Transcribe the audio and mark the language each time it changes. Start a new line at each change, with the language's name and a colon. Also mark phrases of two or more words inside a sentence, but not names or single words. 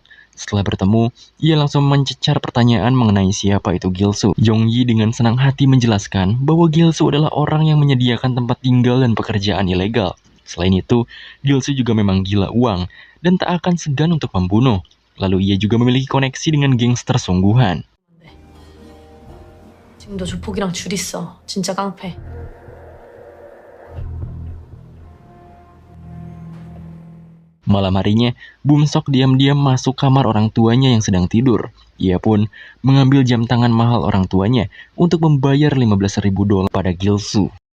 Indonesian: Setelah bertemu, ia langsung mencecar pertanyaan mengenai siapa itu Gil-soo. Yong-yi dengan senang hati menjelaskan bahwa Gil-soo adalah orang yang menyediakan tempat tinggal dan pekerjaan ilegal. Selain itu, Gil-soo juga memang gila uang dan tak akan segan untuk membunuh. Lalu ia juga memiliki koneksi dengan gangster sungguhan.
Korean: 지금도 조폭이랑 줄 있어. 진짜 깡패.
Indonesian: Malam harinya, Bum Sok diam-diam masuk kamar orang tuanya yang sedang tidur. Ia pun mengambil jam tangan mahal orang tuanya untuk membayar $15.000 pada Gil-soo.